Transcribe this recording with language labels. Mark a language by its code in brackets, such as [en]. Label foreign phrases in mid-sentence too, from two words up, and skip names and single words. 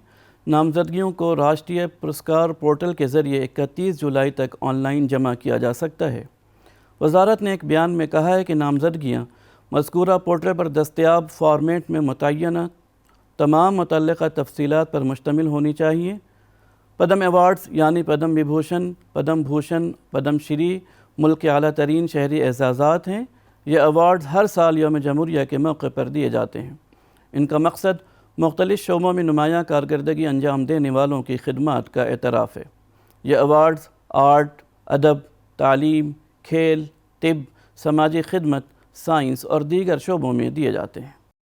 [ur] نامزدگیوں کو راشٹریہ پرسکار پورٹل کے ذریعے 31 جولائی تک آن لائن جمع کیا جا سکتا ہے۔ وزارت نے ایک بیان میں کہا ہے کہ نامزدگیاں مذکورہ پورٹل پر دستیاب فارمیٹ میں متعینہ تمام متعلقہ تفصیلات پر مشتمل ہونی چاہیے۔ پدم ایوارڈز یعنی پدم وبھوشن، پدم بھوشن، پدم شری ملک کے اعلیٰ ترین شہری اعزازات ہیں۔ یہ ایوارڈز ہر سال یوم جمہوریہ کے موقع پر دیے جاتے ہیں۔ ان کا مقصد مختلف شعبوں میں نمایاں کارکردگی انجام دینے والوں کی خدمات کا اعتراف ہے۔ یہ ایوارڈز آرٹ، ادب، تعلیم، کھیل، طب، سماجی خدمت، سائنس اور دیگر شعبوں میں دیے جاتے ہیں۔